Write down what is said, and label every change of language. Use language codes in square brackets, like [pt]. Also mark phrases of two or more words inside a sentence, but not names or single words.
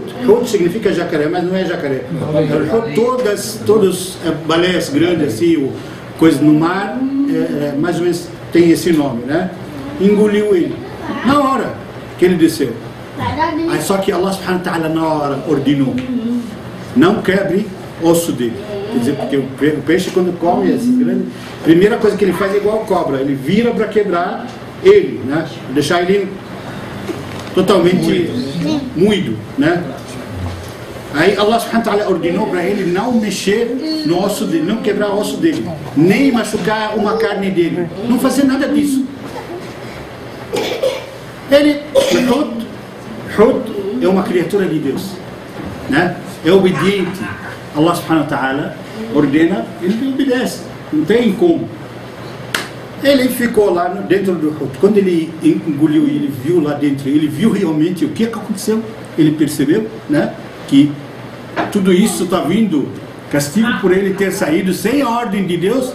[pt] Hut significa jacaré, mas não é jacaré. Todas baleias grandes, assim, coisas no mar, mais ou menos tem esse nome, né? Engoliu ele. Na hora que ele desceu. Aí, só que [ar] الله سبحانه وتعالى [pt] na hora ordenou: não quebre osso dele. Quer dizer, porque o peixe quando come, a primeira coisa que ele faz é igual a cobra, ele vira para quebrar ele, né? Deixar ele totalmente moído, né? Aí [ar] الله سبحانه وتعالى [pt] ordenou para ele não mexer no osso dele, não quebrar o osso dele, nem machucar uma carne dele, não fazer nada disso. Ele, Hud é uma criatura de Deus, né? É obediente. [ar] الله سبحانه وتعالى [pt] ordena, ele obedece, não tem como. Ele ficou lá dentro do Hud. Quando ele engoliu e ele viu lá dentro, ele viu realmente o que aconteceu. Ele percebeu, né, que tudo isso está vindo, castigo por ele ter saído sem a ordem de Deus.